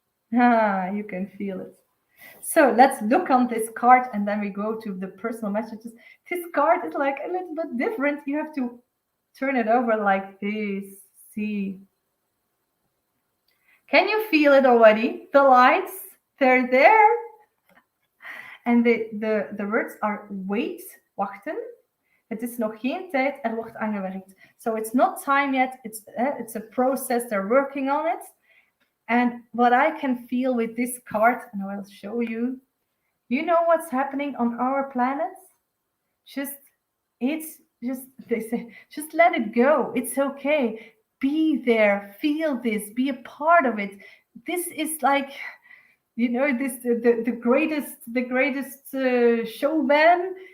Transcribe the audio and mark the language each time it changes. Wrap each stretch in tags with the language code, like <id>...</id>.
<en>You can feel it. So let's look on this card, and then we go to the personal messages. This card is like a little bit different. You have to turn it over like this. See. Can you feel it already? The lights, they're there. And the words are wait, wachten.</en> <nl>Het is nog geen tijd, er wordt aangewerkt.</nl> <en>So it's not time yet. It's a process. They're working on it. And what I can feel with this card, and I will show you, you know what's happening on our planet? They say, just let it go. It's okay. be there, feel this, be a part of it. This is like, this the greatest showman.</en>